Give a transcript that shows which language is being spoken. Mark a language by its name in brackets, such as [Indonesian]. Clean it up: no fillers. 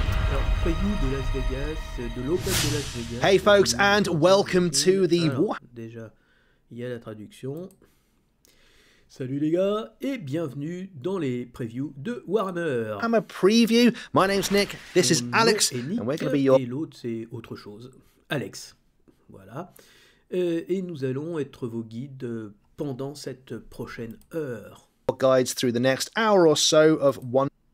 [French] Alors, preview de Las Vegas, de l'Open de Las Vegas. [English] Hey folks, and welcome to the... [French] Alors, déjà, il y a la traduction. Salut les gars, et bienvenue dans les previews de Warhammer. [English] I'm a preview. My name's Nick, this is Alex, Nick, and we're going to be your... [French] Et l'autre c'est autre chose, Alex. Voilà. Et nous allons être vos guides pendant cette prochaine heure. [English] guides through the next hour or so of one...